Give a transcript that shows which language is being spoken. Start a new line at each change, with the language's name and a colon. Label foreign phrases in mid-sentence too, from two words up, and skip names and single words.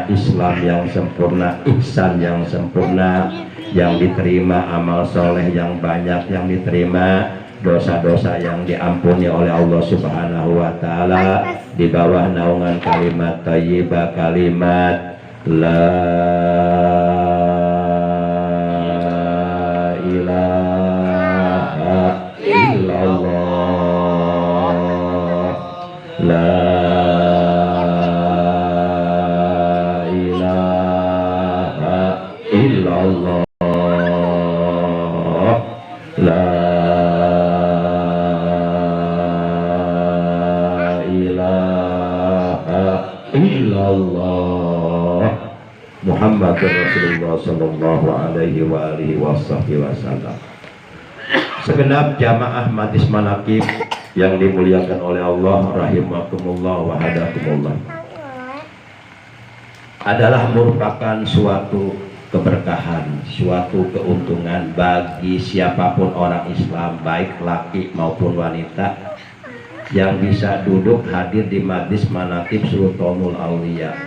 Indonesian: Islam yang sempurna, ihsan yang sempurna, yang diterima, amal soleh yang banyak yang diterima, dosa-dosa yang diampuni oleh Allah
Arabic: سبحانه وتعالى,
Indonesian: di bawah naungan kalimat thayyibah, kalimat
Arabic: لا إله إلا الله لا إله إلا الله لا إلا الله محمد رسول الله صلى الله عليه وعلى آله وسلم.
Indonesian: Segenap jamaah majlis manaqib yang dimuliakan oleh Allah
Arabic: رحمكم الله وهداكم الله,
Indonesian: adalah merupakan suatu keberkahan, suatu keuntungan bagi siapapun orang Islam, baik laki maupun wanita, yang bisa duduk hadir di majlis manaqib Sultanul Aulia,